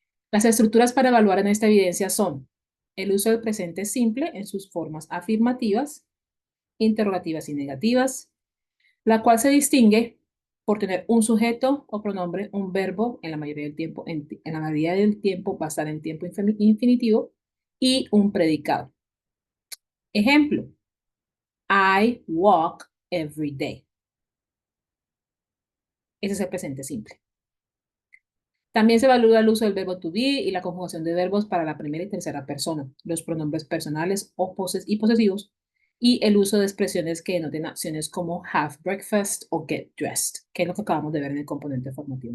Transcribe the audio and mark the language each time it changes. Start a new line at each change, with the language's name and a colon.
Spanish: Las estructuras para evaluar en esta evidencia son el uso del presente simple en sus formas afirmativas, interrogativas y negativas, la cual se distingue por tener un sujeto o pronombre, un verbo en la mayoría del tiempo, en la mayoría del tiempo va a estar en tiempo infinitivo y un predicado.
English: Ejemplo, I walk every day.
Spanish: Ese es el presente simple. También se evalúa el uso del verbo to be y la conjugación de verbos para la primera y tercera persona, los pronombres personales o y posesivos, y el uso de expresiones que denoten acciones como
English: have breakfast
Spanish: o
English: get dressed,
Spanish: que es lo que acabamos de ver en el componente formativo.